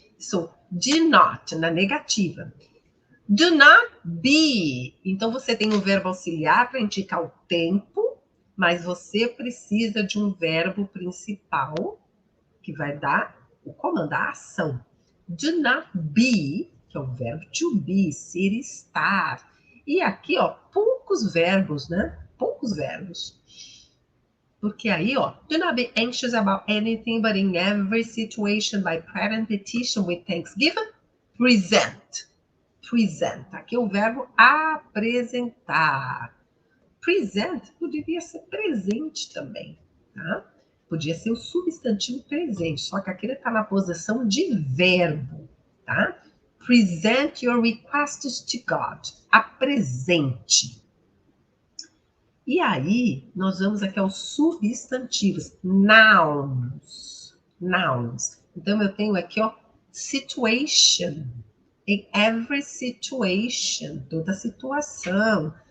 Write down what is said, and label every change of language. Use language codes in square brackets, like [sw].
[en] So, do not, [pt] na negativa. [en] Do not be. [pt] Então, você tem um verbo auxiliar para indicar o tempo, mas você precisa de um verbo principal que vai dar o comando, a ação. [en] Do not be, [pt] que é o verbo to be, ser, estar. E aqui, ó, poucos verbos, né? Poucos verbos. Porque aí, ó, [en] do not be anxious about anything, but in every situation, by prayer and petition with thanksgiving, present. Present. [pt] Aqui é o verbo apresentar. Present poderia ser presente também, tá? Podia ser o substantivo presente, só que aqui ele está na posição de verbo, tá? [en] Present your requests to God. [pt] Apresente. E aí, nós vamos aqui aos substantivos, nouns. Nouns. Então, eu tenho aqui, ó, situation. [en] In every situation, [pt] toda situação.